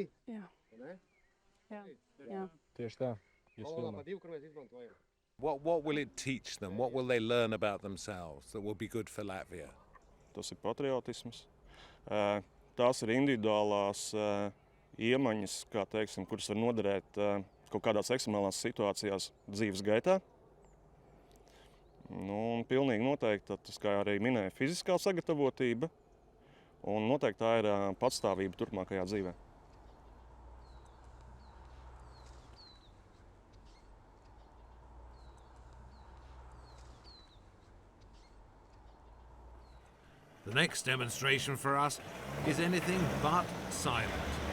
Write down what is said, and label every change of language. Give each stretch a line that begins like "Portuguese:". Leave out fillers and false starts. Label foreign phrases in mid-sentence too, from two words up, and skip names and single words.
Latvian: Jā. Ne? Jā. Tieši tā. Pa divu, kur mēs izmantojam.
English: What will it teach them? What will they learn about themselves that will be good for Latvia?
Latvian: Tas ir patriotisms. Tās ir individuālās iemaņas, kā teiksim, kuras var noderēt kaut kādās ekstremālās situācijās dzīves gaitā. Un pilnīgi noteikti, tas, kā arī minēja, fiziskā sagatavotība. Un noteikti tā ir patstāvība turpmākajā dzīvē.
English: The next demonstration for us is anything but silent.